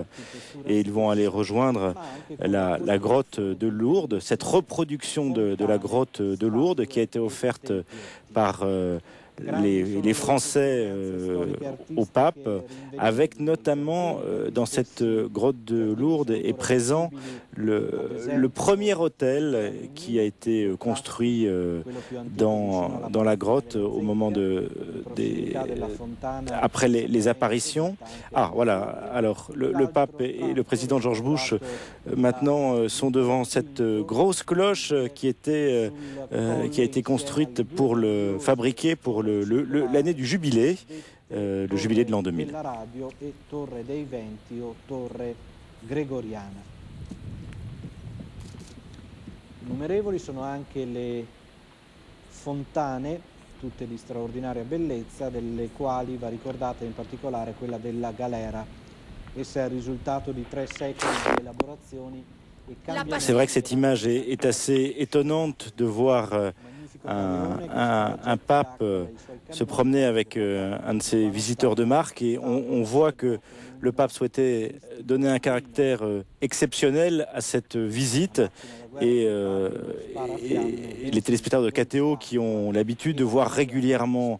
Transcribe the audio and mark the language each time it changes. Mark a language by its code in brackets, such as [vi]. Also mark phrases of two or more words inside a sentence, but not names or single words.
[fr] Et ils vont aller rejoindre la grotte de Lourdes, cette reproduction de la grotte de Lourdes qui a été offerte par les Français au pape, avec notamment dans cette grotte de Lourdes est présent le premier autel qui a été construit dans la grotte au moment après les apparitions. Ah voilà, alors le pape et le président George Bush maintenant sont devant cette grosse cloche qui a été construite fabriquée pour l'année du jubilé, le jubilé de l'an 2000. [it] Innumerevoli sono anche le fontane, tutte di straordinaria bellezza, delle quali va ricordata in particolare quella della Galera. Essa è il risultato di 3 secoli di elaborazioni e cambiamenti. [fr] C'est vrai que cette image est assez étonnante de voir un pape se promener avec un de ses visiteurs de marque et on voit que le pape souhaitait donner un caractère exceptionnel à cette visite et les téléspectateurs de KTO qui ont l'habitude de voir régulièrement